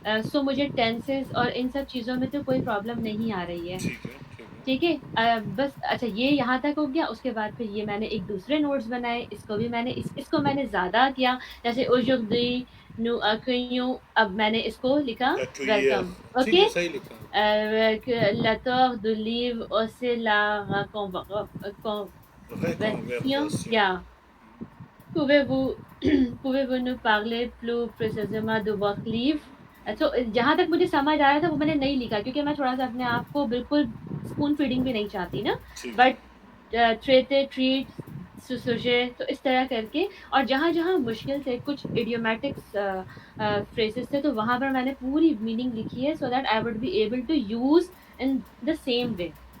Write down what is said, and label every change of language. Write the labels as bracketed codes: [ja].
[hi] सो मुझे टेंसेस और इन सब चीज़ों में तो कोई प्रॉब्लम नहीं आ रही है. ठीक है. ठीक है. ठीक है? बस अच्छा, ये यहाँ तक हो गया, उसके बाद फिर ये मैंने एक दूसरे नोट्स बनाए, इसको भी मैंने इसको मैंने ज़्यादा किया, जैसे [fr] aujourd'hui nous accueillons, [hi] अब मैंने इसको लिखा [en] actually welcome, [hi] ठीक [en] Okay? [hi] है, सही लिखा. [fr] Avec la torre d'olive, c'est la conversion. Reconversation. [en] Yeah. [fr] Pouvez-vous pouvez-vous nous parler plus précisément de votre livre? [hi] तो जहाँ तक मुझे समझ आ रहा था वो मैंने नहीं लिखा, क्योंकि मैं थोड़ा-सा अपने आप को बिल्कुल स्पून फीडिंग भी नहीं चाहती ना। ठीक है. बट ट्रेटे, ट्रीट, सुसुजे, तो इस तरह करके, और जहाँ-जहाँ मुश्किल थे, कुछ इडियोमैटिक्स फ्रेजेज़ थे, तो वहाँ पर मैंने पूरी मीनिंग लिखी है, [en] So that I would be able to use in the same way.